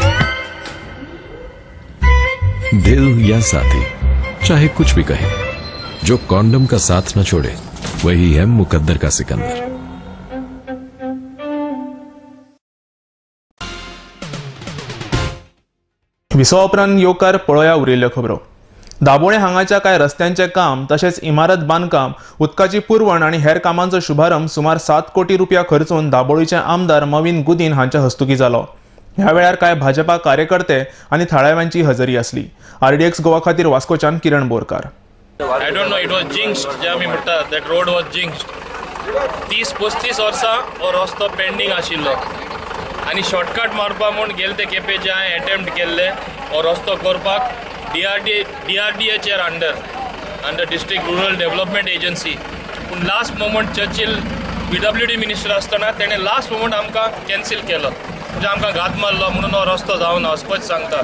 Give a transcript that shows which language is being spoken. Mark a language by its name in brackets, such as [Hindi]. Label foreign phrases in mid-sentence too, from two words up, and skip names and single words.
[Hindi] दिल या साथी चाहे कुछ भी कहे जो कॉन्डम का साथ न छोड़े वही है मुकद्दर का सिकंदर। [Konkani] विसवा उपरांत येवकार पळोवया उरिल्ल्यो खबरो। दाबोळे हांगाच्या कांय रस्त्यांचे काम तशेंच इमारत बांदकाम उदकाची पुरवण आनी हेर कामांचो शुभारंभ सुमार 7 कोटी रुपया खर्चून दाबोळीचे आमदार मवीन गुदीन हांच्या हस्तुकी जालो। ह्या वेळार कांय भाजपा कार्यकर्ते आनी थळाव्यांची हजेरी आसली। RDX गोवा खातीर वास्कोच्यान किरण बोरकार। [English] I don't know, it was jinxed, [Konkani] जे आमी म्हणटा, [English] that road was jinxed. [Konkani] 30-35 वर्सां हो रस्तो पेंडिंग आशिल्लो आनी शॉर्टकट मारपा म्हूण गेले ते केपेचे हांवें अटेम्प्ट केल्ले हो रस्तो करपाक DRDAचेर [English] under district rural development agency. [Konkani] पूण [English] last moment [Konkani] चर्चिल PWD मिनिस्टर आसतना तेणें [English] last moment [Konkani] आमकां कॅन्सील केलो, म्हणजे आमकां घात मारलो म्हणून हो रस्तो जावना वचपाच सांगता।